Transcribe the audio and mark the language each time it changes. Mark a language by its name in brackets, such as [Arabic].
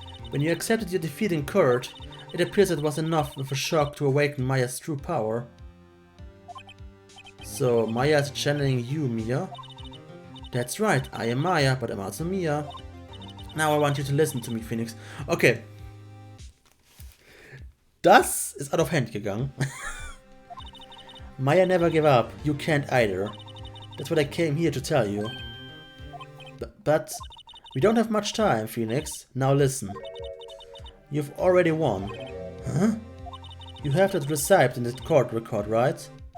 [English] When you accepted your defeat in court, it appears it was enough of a shock to awaken Maya's true power. So, Maya is channeling you, Mia? That's right, I am Maya, but I'm also Mia. Now I want you to listen to me, Phoenix. Okay. [German] Das ist [English] out of hand [German] gegangen. [English] Maya never gave up. You can't either. That's what I came here to tell you. But we don't have much time, Phoenix. Now listen. You've already won. Huh? You have that receipt in the court record, right?